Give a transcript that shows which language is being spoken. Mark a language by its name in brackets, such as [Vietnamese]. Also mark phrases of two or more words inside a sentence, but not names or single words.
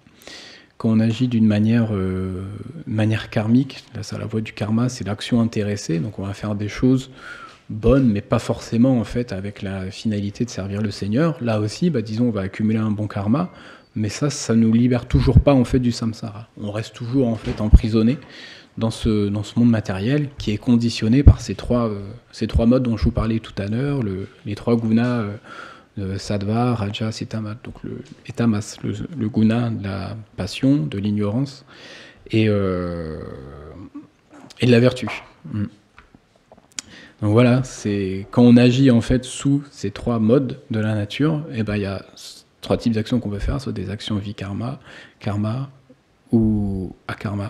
[French] Quand on agit d'une manière karmique, là, ça, la voie du karma, c'est l'action intéressée, donc on va faire des choses bonne, mais pas forcément en fait avec la finalité de servir le Seigneur. Là aussi, disons, on va accumuler un bon karma, mais ça nous libère toujours pas en fait du samsara. On reste toujours en fait emprisonné dans ce monde matériel qui est conditionné par ces trois modes dont je vous parlais tout à l'heure, les 3 gunas, sattva, rajas et tamas. Donc tamas, le guna de la passion, de l'ignorance et de la vertu. Donc voilà, c'est quand on agit en fait sous ces 3 modes de la nature, il y a 3 types d'actions qu'on peut faire, soit des actions vikarma, karma ou akarma.